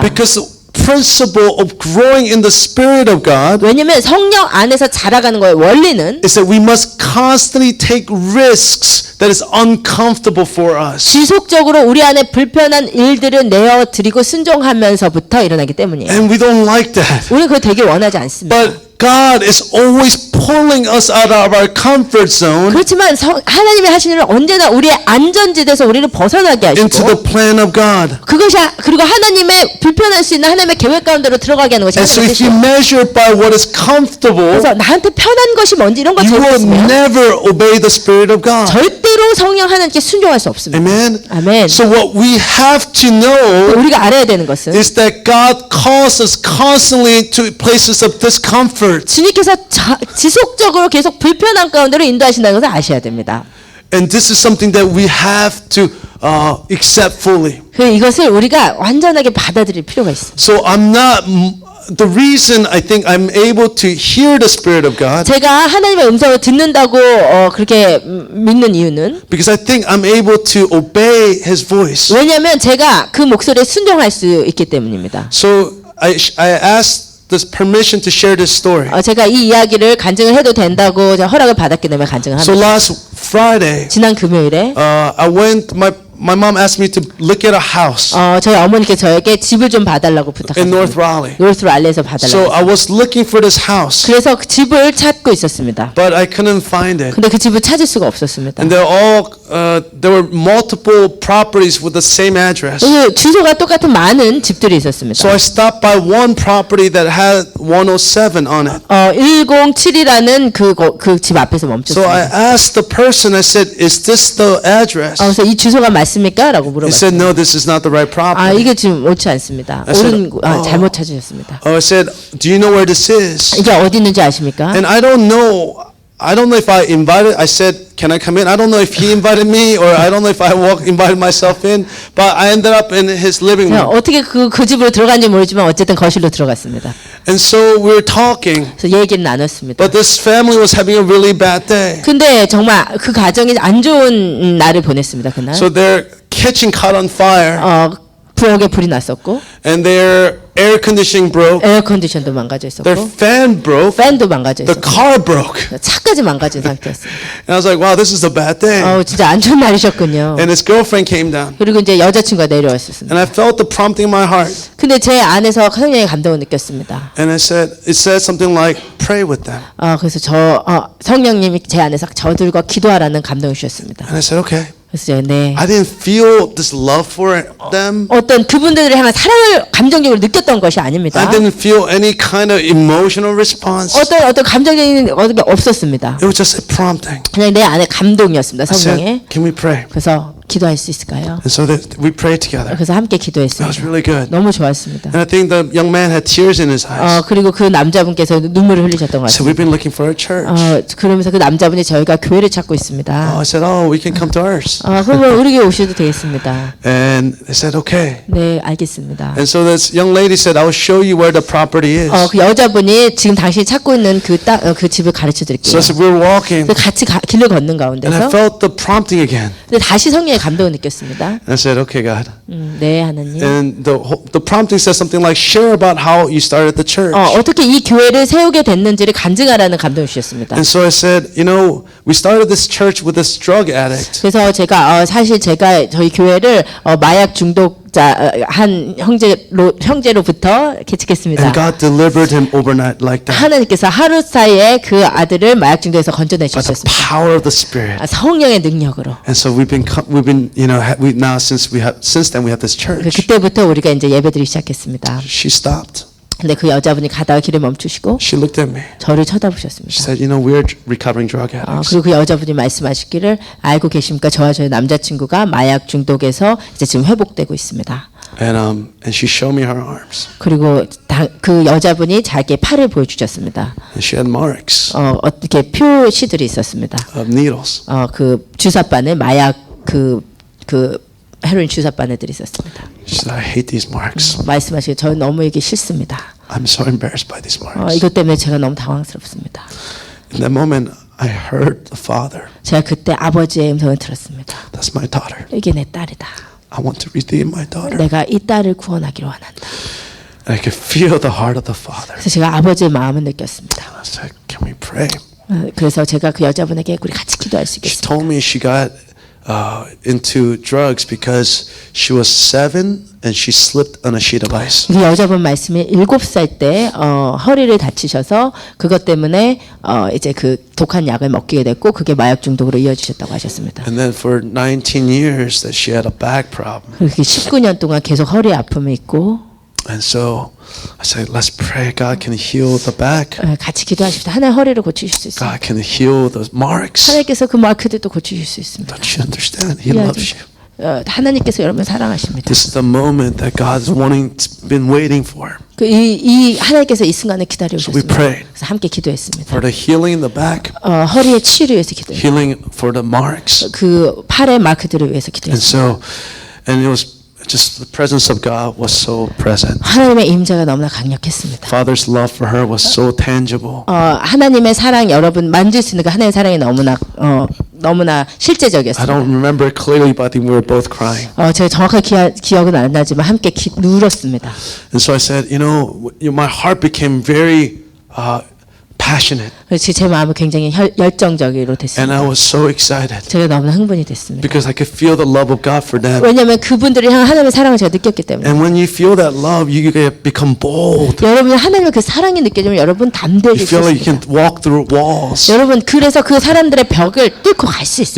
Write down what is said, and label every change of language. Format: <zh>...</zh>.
<en>Because the principle of growing in the Spirit of God</en> <ko>왜냐면 성령 안에서 자라가는 거의 원리는</ko> <en>is that we must constantly take risks that is uncomfortable for us.</en> <ko>지속적으로 우리 안에 불편한 일들을 내어드리고 순종하면서부터 일어나기 때문이에요.</ko> <en>And we don't like that.</en> <ko>우리는 그걸 되게 원하지 않습니다.</ko> <en>But God is always pulling us out of our comfort zone</en> <ko>그렇지만 하나님이 하시는 일은 언제나 우리의 안전지대에서 우리를 벗어나게</ko> <en>into</en> <ko>하시고</ko> <en>the plan of God.</en> <ko>그리고 하나님의 불편할 수 있는 하나님의 계획 가운데로 들어가게 하는 것이</ko> <en>And so</en> <ko>하나님의</ko> <en>if you</en> <ko>뜻이에요.</ko> <en>measure it by what is comfortable,</en> <ko>그래서 나한테 편한 것이 뭔지 이런 거</ko> <en>you will</en> <ko>적었으면</ko> <en>never obey the Spirit of God.</en> <ko>절대로 성령 하나님께 순종할 수 없습니다.</ko> <en>Amen.</en> <ko>아멘.</ko> <en>So what we have to know</en> <ko>우리가 알아야 되는 것은</ko> <en>is that God calls us constantly to places of discomfort.</en> <ko>주님께서 지속적으로 계속 불편한 가운데로 인도하신다는 것을 아셔야 됩니다.</ko> <en>And this is something that we have to accept fully.</en> <ko>이것을 우리가 완전하게 받아들일 필요가 있습니다.</ko> <en>So I'm not the reason I think I'm able to hear the Spirit of God</en> <ko>제가 하나님의 음성을 듣는다고 그렇게 믿는 이유는</ko> <en>because I think I'm able to obey His voice.</en> <ko>왜냐하면 제가 그 목소리에 순종할 수 있기 때문입니다.</ko> <en>So I asked this permission to share this story.</en> <ko>제가 이 이야기를 간증을 해도 된다고 제가 허락을 받았기 때문에 간증을</ko> <en>So</en> <ko>합니다.</ko> <en>last Friday,</en> <ko>지난 금요일에</ko> <en>I went. My mom asked me to look at a house</en> <ko>저희 어머니께서 저에게 집을 좀 봐달라고</ko> <en>in North</en> <ko>부탁하셨습니다.</ko> <en>Raleigh.</en> <ko>노스 랄리에서</ko> <en>So</en> <ko>봐달라고.</ko> <en>I was looking for this house,</en> <ko>그래서 그 집을 찾고 있었습니다.</ko> <en>but I couldn't find it.</en> <ko>근데 그 집을 찾을 수가 없었습니다.</ko> <en>And there were multiple properties with the same address.</en> <ko>그 주소가 똑같은 많은 집들이 있었습니다.</ko> <en>So I stopped by one property that had 107 on it.</en> <ko>107이라는 그 집 앞에서</ko> <en>So I</en> <ko>멈췄습니다.</ko> <en>asked the person, I said, is this the address?</en> <ko>그래서 이 주소가 맞습니까? 라고</ko> <en>He</en> <ko>물어봤어요.</ko> <en>said, no, this is not the right</en> <ko>아,</ko> <en>property.</en> <ko>이게 지금 옳지 않습니다.</ko> <en>I said,</en> <ko>잘못 찾으셨습니다.</ko> <en>I said, do you know where this is?</en> <ko>이게 어디 있는지 아십니까?</ko> <en>And I don't know if I invited, I said, can I come in? I don't know if he invited me or I don't know if I invited myself in, but I ended up in his living room.</en> <ko>어떻게 그 집으로 들어간지 모르지만 어쨌든 거실로 들어갔습니다.</ko> <en>And so we were talking,</en> <ko>그래서 얘기를 나눴습니다.</ko> <en>but this family was having a really bad day.</en> <ko>근데 정말 그 가정이 안 좋은 날을 보냈습니다. 그날.</ko> <en>So their kitchen caught on fire</en> <ko>부엌에 불이 났었고</ko> <en>and their air conditioning broke,</en> <ko>에어컨디션도 망가져 있었고</ko> <en>their fan broke,</en> <ko>팬도 망가져</ko> <en>the</en> <ko>있었고</ko> <en>car broke.</en> <ko>차까지 망가진 상태였습니다.</ko> <en>And I was like, wow, this is a bad day.</en> <ko>진짜 안 좋은 날이셨군요.</ko> <en>And his girlfriend came down.</en> <ko>그리고 이제 여자친구가 내려왔었습니다.</ko> <en>And I felt the prompting in my heart.</en> <ko>근데 제 안에서 성령의 감동을 느꼈습니다.</ko> <en>And it said something like, pray with them.</en> <ko>그래서 성령님이 제 안에서 저들과 기도하라는 감동을 주셨습니다.</ko> <en>And I said, okay.</en> <ko>그래서 제가 네.</ko> <en>I didn't feel this love for them.</en> <ko>어떤 그분들을 향한 사랑을 감정적으로 느꼈던 것이 아닙니다.</ko> <en>I didn't feel any kind of emotional response.</en> <ko>어떤 감정적인 어떤 게 없었습니다.</ko> <en>It was just a prompting.</en> <ko>그냥 내 안에 감동이었습니다.</ko> <en>I</en> <ko>성령의.</ko> <en>said, can we pray?</en> <ko>그래서 기도할 수 있을까요?</ko> <en>And so we prayed together.</en> <ko>그래서 함께</ko> <en>That was</en> <ko>기도했습니다.</ko> <en>really good.</en> <ko>너무 좋았습니다.</ko> <en>And I think the young man had tears in his eyes.</en> <ko>그리고 그 남자분께서 눈물을 흘리셨던 것</ko> <en>So</en> <ko>같습니다.</ko> <en>we've been looking for a church.</en> <ko>그러면서 그 남자분이 저희가 교회를 찾고 있습니다.</ko> <en>I said, we can come to ours.</en> <ko>그러면 우리 교회 오셔도 되겠습니다.</ko> <en>And they said, okay.</en> <ko>네, 알겠습니다.</ko> <en>And so this young lady said, I will show you where the property is.</en> <ko>그 여자분이 지금 당신이 찾고 있는 그 집을 가르쳐</ko> <en>So as we were walking,</en> <ko>그래서 같이 길을 걷는</ko> <en>and I</en> <ko>가운데서</ko> <en>felt the prompting again.</en> <ko>근데 다시 성령의 감동을 느꼈습니다.</ko> <en>And I said, okay, God.</en> <ko>네, 하나님.</ko> <en>And the prompting says something like, share about how you started the church.</en> <ko>어떻게 이 교회를 세우게 됐는지를 간증하라는 감동을 주셨습니다.</ko> <en>And so I said, we started this church with this drug addict.</en> <ko>그래서 제가 사실 제가 저희 교회를 마약 중독자 한 형제로부터 개척했습니다.</ko> <en>And God delivered him overnight like that.</en> <ko>하나님께서 하루 사이에 그 아들을 마약 중독에서</ko> <en>By the</en> <ko>건져내셨습니다.</ko> <en>power of the Spirit.</en> <ko>성령의 능력으로.</ko> <en>And so we've been, we now since then we have this church.</en> <ko>그때부터 우리가 이제 예배드리기 시작했습니다.</ko> <en>She stopped.</en> <ko>근데 그 여자분이 가다가 길에 멈추시고</ko> <en>She looked at me.</en> <ko>저를</ko> <en>She</en> <ko>쳐다보셨습니다.</ko> <en>said, we're recovering drug addicts.</en> <ko>그리고 그 여자분이 말씀하시기를 알고 계십니까? 저와 저희 남자친구가 마약 중독에서 이제 지금 회복되고 있습니다.</ko> <en>And she showed me her arms.</en> <ko>그리고 그 여자분이 자기의 팔을 보여주셨습니다.</ko> <en>And she had marks</en> <ko>어떻게 표시들이 있었습니다.</ko> <en>of needles.</en> <ko>그 주사바늘 마약 그 헤로인 주사바늘들이 있었습니다.</ko> <en>She said, I hate these marks.</en> <ko>말씀하시기를 저는 너무 이게 싫습니다.</ko> <en>I'm so embarrassed by these marks.</en> <ko>이것 때문에 제가 너무 당황스럽습니다.</ko> <en>In that moment, I heard the Father.</en> <ko>제가 그때 아버지의 음성을 들었습니다.</ko> <en>That's my daughter.</en> <ko>이게 내 딸이다.</ko> <en>I want to redeem my daughter.</en> <ko>내가 이 딸을 구원하기를 원한다.</ko> <en>And I could feel the heart of the Father.</en> <ko>그래서 제가 아버지의 마음을 느꼈습니다.</ko> <en>I said, can we pray?</en> <ko>그래서 제가 그 여자분에게 우리 같이 기도할 수</ko> <en>She</en> <ko>있겠습니까?</ko> <en>told me she got into drugs because she was 7 and she slipped on a sheet of ice.</en> <ko>그 여자분 말씀이 7살 때 허리를 다치셔서 그것 때문에 이제 그 독한 약을 먹게 됐고 그게 마약 중독으로 이어지셨다고 하셨습니다.</ko> <en>And then for 19 years that she had a back problem.</en> <ko>그렇게 19년 동안 계속 허리 아픔이 있고</ko> <en>And so I said, let's pray. God can heal the back.</en> <ko>같이 기도하십시다. 하나님 허리를 고치실 수 있습니다.</ko> <en>God can heal those marks.</en> <ko>하나님께서 그 마크들도 고치실 수 있습니다.</ko> <en>Don't you understand? He loves you.</en> <ko>하나님께서 여러분 사랑하십니다.</ko> <en>This is the moment that God is been waiting for.</en> <ko>이 하나님께서 이 순간을 기다려</ko> <en>So we</en> <ko>오셨습니다.</ko> <en>prayed</en> <ko>그래서 함께 기도했습니다.</ko> <en>for the healing in the back,</en> <ko>허리의 치유를 위해서 기도했습니다.</ko> <en>healing for the marks.</en> <ko>그 팔의 마크들을 위해서 기도했습니다.</ko> <en>And it was just the presence of God was so present.</en> <ko>하나님의 임재가 너무나 강력했습니다.</ko> <en>Father's love for her was so tangible.</en> <ko>하나님의 사랑 여러분 만질 수 있는 그 하나님의 사랑이 너무나</ko> <en>I</en> <ko>실제적이었습니다.</ko> <en>don't remember clearly, but I think we were both crying.</en> <ko>제가 정확하게 기억은 안 나지만 함께 누렸습니다.</ko> <en>And so I said, my heart became very passionate,</en> <ko>그래서 제 마음이 굉장히 열정적으로</ko> <en>and</en> <ko>됐습니다.</ko> <en>I was so excited</en> <ko>제가 너무나 흥분이 됐습니다.</ko> <en>because I could feel the love of God for them.</en> <ko>왜냐하면 그분들을 향한 하나님의 사랑을 제가 느꼈기 때문에.</ko> <en>And when you feel that love, you become bold.</en> <ko>여러분 하나님의 그 사랑이 느껴지면 여러분 담대하게</ko> <en>You feel like you</en> <ko>있습니다.</ko> <en>can walk through walls.</en> <ko>여러분 그래서 그 사람들의 벽을 뚫고 갈 수 있습니다.</ko>